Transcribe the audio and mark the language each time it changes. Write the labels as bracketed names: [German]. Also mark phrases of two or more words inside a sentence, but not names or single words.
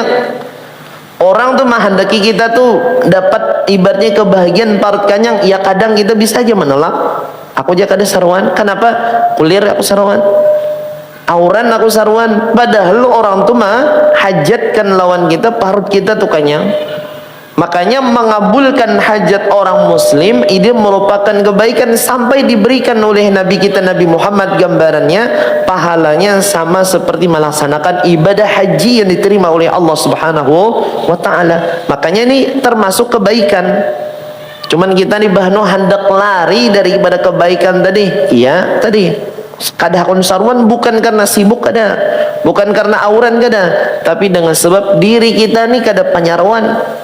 [Indonesian] Orang tuh menghendaki kita tuh dapat ibaratnya kebahagiaan [Banjar] parut kanyang, [Indonesian] ya kadang kita bisa aja menolak. [Banjar] Aku aja kada saruan, kenapa? Kulir aku saruan, auran aku saruan. Padahal orang tuh mah hajatkan lawan kita, parut kita tuh kanyang. [Indonesian] Makanya mengabulkan hajat orang muslim ini merupakan kebaikan sampai diberikan oleh Nabi kita Nabi Muhammad gambarannya pahalanya sama seperti melaksanakan ibadah haji yang diterima oleh Allah [Arabic] سبحانه وتعالى. [Indonesian] Makanya ini termasuk kebaikan. Cuman kita nih bahno hendak lari daripada kebaikan tadi. [Banjar] Iya, tadi kada hakun sarwan bukan karena sibuk kada, bukan karena auran kada, tapi dengan sebab diri kita nih kada panyarwan.